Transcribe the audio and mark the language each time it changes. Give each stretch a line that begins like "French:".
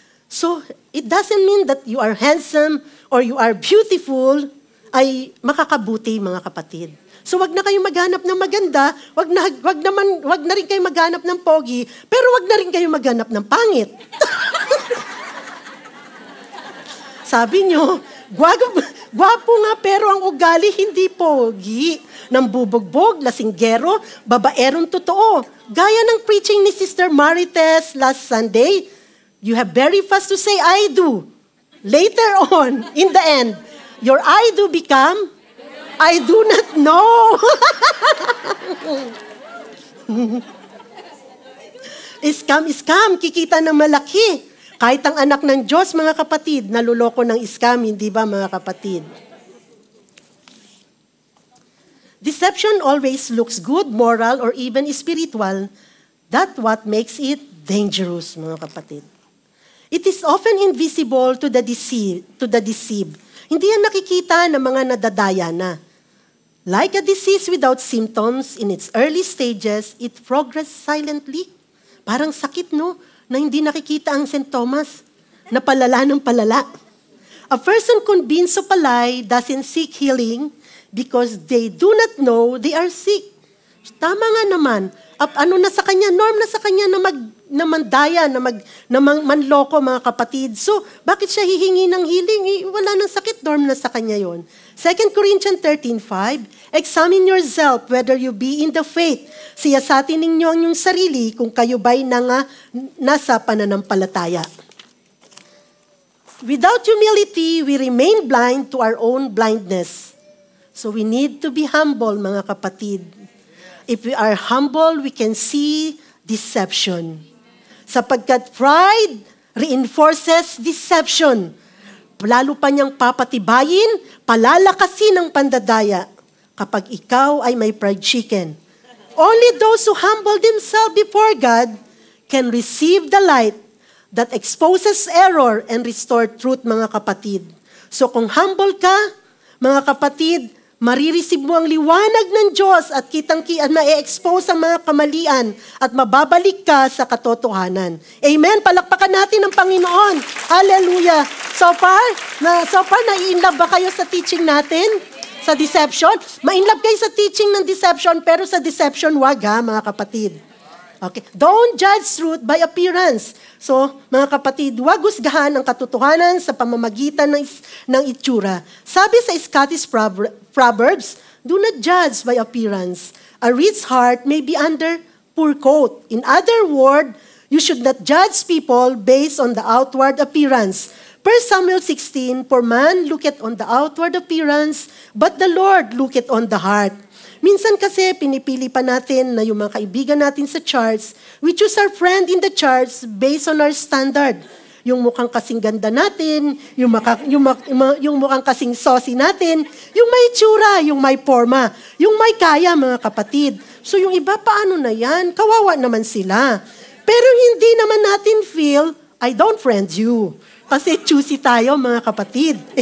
English: So, it doesn't mean that you are handsome or you are beautiful
Filipino: ay makakabuti, mga kapatid. So, wag na kayo maghanap ng maganda, wag na rin kayo maghanap ng pogi, pero wag na rin kayo maghanap ng pangit. Sabi nyo, gwapo nga pero ang ugali hindi pogi. Nambubugbog, lasinggero, babaerong totoo. Gaya ng
English: preaching ni Sister Marites last Sunday, you have very fast to say, I do. Later on, in the end, your I do become, I do not know.
Filipino: Scam, kikita ng malaki. Kahit ang anak ng Diyos, mga kapatid, naluloko ng scam, hindi ba, mga kapatid?
English: Deception always looks good, moral, or even spiritual. That's what makes it dangerous,
Filipino: mga kapatid.
English: It is often invisible to the deceived.
Filipino: Hindi yan nakikita ng mga nadadaya na.
English: Like a disease without symptoms in its early stages, it progresses silently.
Filipino: Parang sakit, no? Na hindi nakikita ang sintomas. Na palala ng palala.
English: A person convinced of a lie doesn't seek healing because they do not know they are sick.
Filipino: Tama nga naman. Ano na sa kanya? Norm na sa kanya na mandaya, na manloko, mga kapatid. So, bakit siya hihingi ng healing? Wala nang sakit, norm na sa kanya yon.
English: 2 Corinthians 13:5, examine yourself whether you be in the faith.
Filipino: Siyasatin ninyo ang inyong sarili kung kayo ba'y nasa pananampalataya.
English: Without humility, we remain blind to our own blindness. So we need to be humble,
Filipino: mga kapatid.
English: If we are humble, we can see deception.
Filipino: Sapagkat
English: pride reinforces deception.
Filipino: Lalo pa niyang papatibayin, palalakasin ang pandadaya kapag ikaw ay may fried chicken. Only those who humble themselves before God can receive the light that exposes error and restore truth, mga kapatid. So kung humble ka, mga kapatid, marireceive mo ang liwanag ng Diyos at kitang-kita at ma-expose ang mga kamalian at mababalik ka sa katotohanan. Amen? Palakpakan natin ang Panginoon. Hallelujah.
English: So far,
Filipino: na-in-love ba kayo sa teaching natin? Sa deception? Ma-in-love kayo sa teaching ng deception, pero sa deception, wag ha, mga kapatid.
English: Okay. Don't judge truth by appearance.
Filipino: So, mga kapatid, huwag husgahan ang katotohanan sa pamamagitan ng itsura. Sabi sa
English: Scottish Proverbs, do not judge by appearance. A rich heart may be under poor coat. In other words, you should not judge people based on the outward appearance. 1 Samuel 16, for man looketh on the outward appearance, but the Lord looketh on the heart.
Filipino: Minsan kasi pinipili pa natin na yung mga kaibigan natin sa church,
English: we choose our friend in the church based on our standard.
Filipino: Yung mukhang kasing ganda natin, yung mukhang kasing saucy natin, yung may tsura, yung may forma, yung may kaya, mga kapatid. So yung iba, paano na yan? Kawawa naman sila. Pero hindi naman natin feel,
English: I don't friend you.
Filipino: Kasi choosy tayo, mga kapatid.